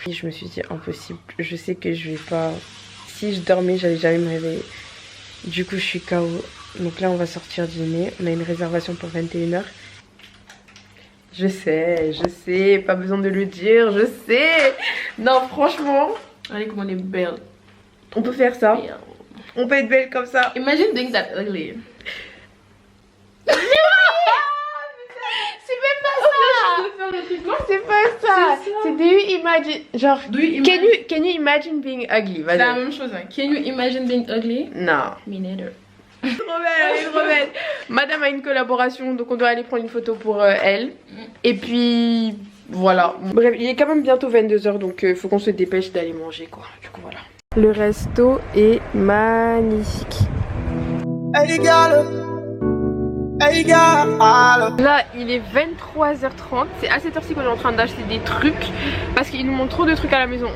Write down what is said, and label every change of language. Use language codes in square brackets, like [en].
[fr] Et je me suis dit impossible, je sais que je vais pas... Si je dormais, j'allais jamais me réveiller. Du coup je suis KO. Donc là on va sortir dîner. On a une réservation pour 21 h. Je sais, pas besoin de le dire, je sais. Non franchement. Allez comment on est belle. On peut faire ça. On peut être belle comme ça. [en] Imagine doing that ugly. [fr] C'est pas ça. C'est do you imagine. [en] Genre, can you imagine being ugly? [fr] C'est la même chose. Hein. [en] Can you imagine being ugly? [fr] Non. [en] Me neither. [fr] Trop belle. Madame a une collaboration, donc on doit aller prendre une photo pour elle. Et puis voilà. Bref, il est quand même bientôt 22 h, donc il faut qu'on se dépêche d'aller manger quoi. Du coup voilà. Le resto est magnifique. Là il est 23h30, c'est à cette heure-ci qu'on est en train d'acheter des trucs parce qu'il nous manque trop de trucs à la maison.